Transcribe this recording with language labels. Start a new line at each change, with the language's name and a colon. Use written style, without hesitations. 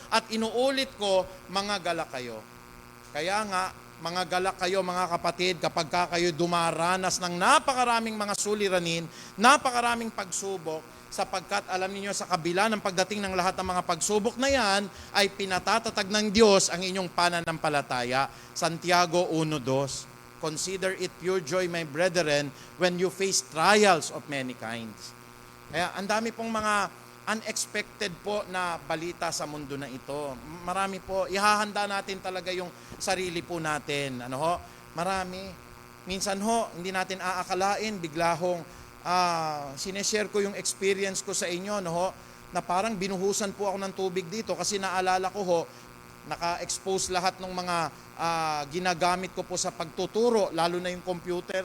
Filipino: At inuulit ko, mga galak kayo. Kaya nga, mga galak kayo mga kapatid, kapag kayo dumaranas ng napakaraming mga suliranin, napakaraming pagsubok, sapagkat alam niyo sa kabila ng pagdating ng lahat ng mga pagsubok na yan, ay pinatatatag ng Diyos ang inyong pananampalataya. Santiago 1:2.
English: Consider it pure joy, my brethren, when you face trials of many kinds.
Filipino: Kaya ang dami pong mga unexpected po na balita sa mundo na ito. Marami po, ihahanda natin talaga yung sarili po natin. Marami. Minsan ho, hindi natin aakalain, bigla hong sineshare ko yung experience ko sa inyo, na parang binuhusan po ako ng tubig dito kasi naalala ko ho, naka-expose lahat ng mga ginagamit ko po sa pagtuturo, lalo na yung computer.